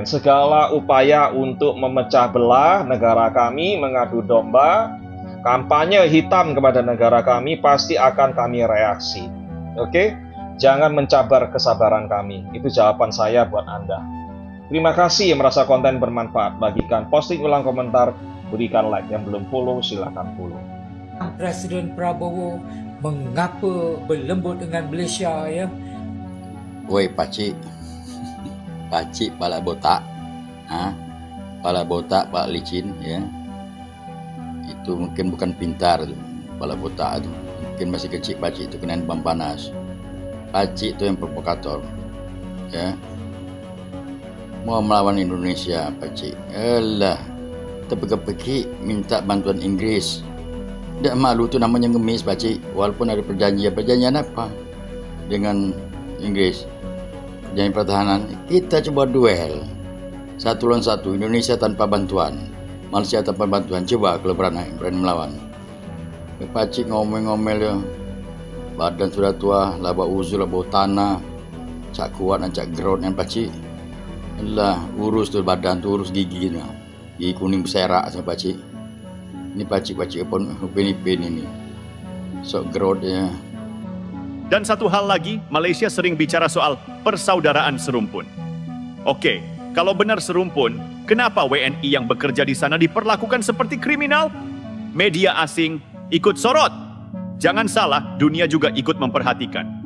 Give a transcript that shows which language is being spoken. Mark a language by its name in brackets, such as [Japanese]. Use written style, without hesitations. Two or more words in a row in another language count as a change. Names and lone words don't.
[Malay] Segala upaya untuk memecah belah negara kami, mengadu domba, kampanye hitam kepada negara kami, pasti akan kami reaksi. Oke? Jangan mencabar kesabaran kami. Itu jawaban saya buat Anda. [Indonesian] Terima kasih yang merasa konten bermanfaat. Bagikan, posting ulang komentar, berikan like. Yang belum follow, silahkan follow. Presiden Prabowo mengapa berlembut dengan Malaysia, ya? Woi pakcik, pakcik pala botak, pala botak, pala licin, ya. Itu mungkin bukan pintar tu, pala botak tu. Mungkin masih kecil pakcik itu kena bam panas. Pakcik itu yang provokator, ya. Mau melawan Indonesia, pakcik. Alah, terpeki-peki minta bantuan Inggris. Tak malu tu namanya ngemis, pakcik. Walaupun ada perjanjian apa dengan Inggris, perjanjian pertahanan, kita coba duel 1 lawan 1, Indonesia tanpa bantuan, Malaysia tanpa bantuan. Coba kalau berani melawan. Pakcik ngomel-ngomel ya, badan sudah tua, laba uzur, laba tanah, cak kuat dan cak gerot yang pakcik. Alah, urus tu badan tu, urus gigi ni, gigi kuning berserak sama pakcik. Ini pakcik pun upin-ipin ini, sok gerot ya. Dan satu hal lagi, Malaysia sering bicara soal persaudaraan serumpun. Oke, kalau benar serumpun, kenapa WNI yang bekerja di sana diperlakukan seperti kriminal? Media asing ikut sorot. Jangan salah, dunia juga ikut memperhatikan.